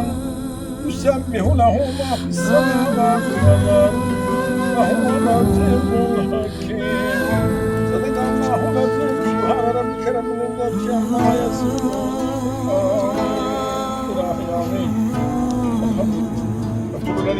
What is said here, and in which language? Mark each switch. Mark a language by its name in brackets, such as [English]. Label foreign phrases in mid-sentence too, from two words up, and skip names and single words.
[Arabic] يسبح له ما في السماوات والأرض. وهو العزيز الحكيم. صدق الله العظيم. سبحان ربك رب العزة عما يصفون. [Turkish] İlahi amin. Elhamdülillah.